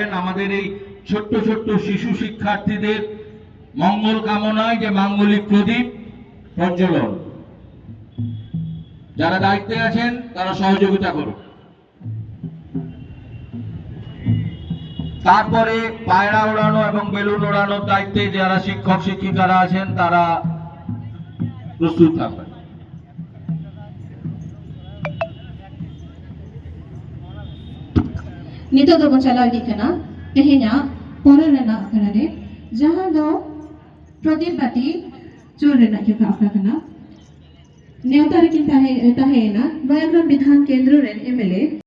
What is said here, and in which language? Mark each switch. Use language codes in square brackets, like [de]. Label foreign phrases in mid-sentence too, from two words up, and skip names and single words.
[bn] আমাদের এই ছোট্ট ছোট্ট শিশু শিক্ষার্থীদের মঙ্গল কামনায় যে মাঙ্গলিক প্রদীপ প্রজ্বলন, যারা দায়িত্বে আছেন তারা সহযোগিতা করুন। তারপরে পায়রা ওড়ানো এবং বেলুন ওড়ানোর দায়িত্বে যারা শিক্ষক শিক্ষিকারা আছেন তারা প্রস্তুত থাকবেন। [sat] Nito do bacala di kana tehnya porana kana re jahan do pradip bati chorena ke apna kana neutar kin tahe na Noyagram Bidhan Kendra MLA